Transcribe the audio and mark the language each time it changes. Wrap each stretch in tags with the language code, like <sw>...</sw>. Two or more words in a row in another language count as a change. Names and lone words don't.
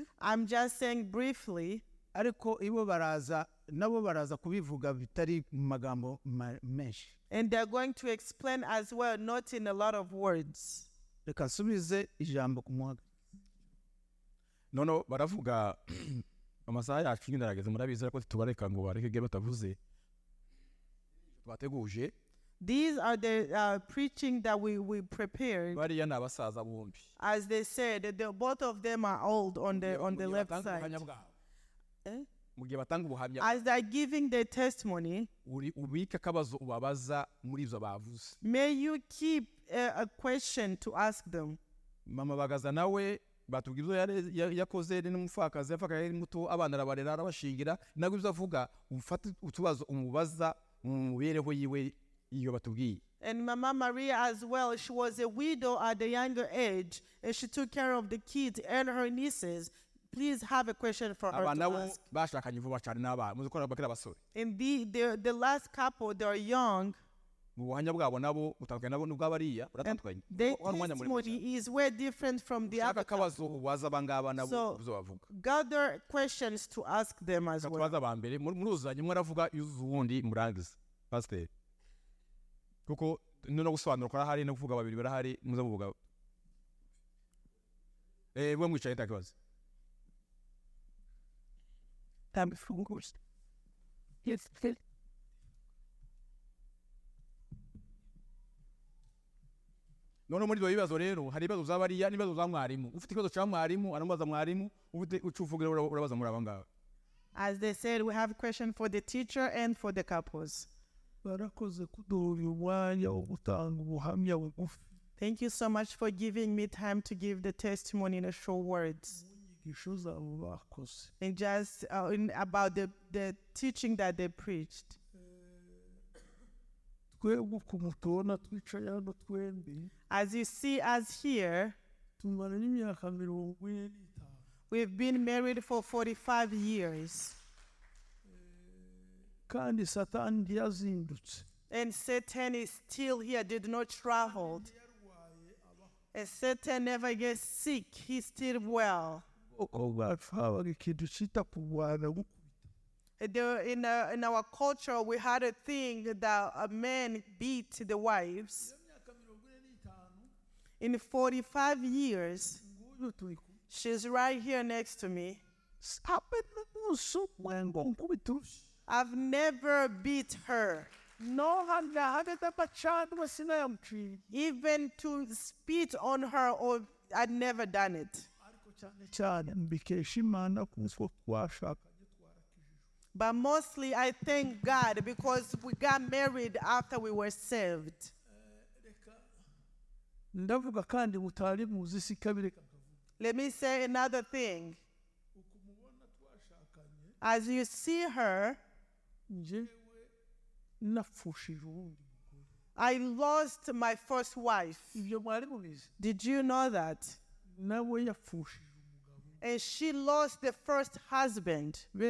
<en>I'm just saying briefly,</en> <rw>ariko ibo nabo baraza kubivuga bitari mu magambo menshi.</rw> <en>and they're going to explain as well, not in a lot of words.</en> <rw>Reka nsubize ijambo ku muhaga. Nono baravuga amasaha yacu nyine arageze, murabizi ariko tubareka ngo bareke batavuze twateguje.</rw> <en>These are the preaching that we prepared.</en> <rw>Bariya ni abasaza bombi.</rw> <en>As they said, both of them are old on the left side. Eh?</en> <rw>Mu gihe batanga ubuhamya,</rw> <en>As they're giving their testimony,</en> <rw>ubike akabazo ubabaza muri izo bavuze.</rw> <en>may you keep a question to ask them.</en> <rw>Mama bagaza nawe batubwira ibyo yakoze n'umupfakazi yapfakaye ari muto, abana arabarera arabashingira, nabwo ibyo avuga ufata utubazo umubaza mu mibereho yiwe iyo batubwiye.</rw> <en>And Mama Maria as well, she was a widow at a younger age, and she took care of the kids and her nieces. Please have a question for her</en> <rw>Abana</rw> <en>to</en> <rw>bo</rw> <en>ask.</en> <rw>bashakanye vuba cyane n'abana, muzi ko bakira abasore.</rw> <en>And the last couple, they're young,</en> <rw>Mu buhamya bwabo nabo butandukanye nabo n'ubwo abariya buratandukanye.</rw> <en>their testimony is way different from the</en> <rw>Shaka</rw> <en>other couple.</en> <rw>akabazo ubaza abangaba nabo</rw> <en>So,</en> <rw>ibyo bavuga.</rw> <en>gather questions to ask them as well.</en> <rw>Tubaza abambere muruzanye umwe aravuga yuzuza uwundi murangiza.</rw> <en>Pastor.</en> <rw>Kuko no gusobanura ko arahari no kuvuga babiri barahari muza kuvuga. We mwicaye ntakibazo.</rw> <en>Yes.</en> <rw>None muri ibyo bibazo rero hari ibibazo z'abariya n'ibibazo za mwarimu. Ufite ikibazo cya mwarimu aramubaza mwarimu, ufite ucuvugira urabaza muri abangaba.</rw> <en>As they said, we have a question for the teacher and for the couples.</en> <rw>Barakoze kuduha uyu mwanya wo gutanga ubuhamya bugufi.</rw> <en>Thank you so much for giving me time to give the testimony in a short words.</en> <rw>Inyigisho zabo bakoze.</rw> <en>And just about the teaching that they preached.</en> <rw>Twebwe ukuntu tubona twicaye hano twembi,</rw> <en>As you see us here,</en> <rw>tumara n'imyaka 45.</rw> <en>we've been married for 45 years.</en> <rw>Kandi Satani ntiyazindutse.</rw> <en>And Satan is still here, did not travel. And Satan never gets sick, he's still well.</en> <rw>Ubwoko bwacu habaga ikintu cyita kurwana.</rw> <en>In our culture, we had a thing that a man beat the wives. In 45 years, she's right here next to me. I've never beat her. Even to spit on her, or I'd never done it. But mostly I thank God because we got married after we were saved.</en> <rw>Ndavuga kandi mutari muzi sikabire.</rw> <en>Let me say another thing. As you see her, I lost my first wife. Did you know that? And she lost the first husband.</en>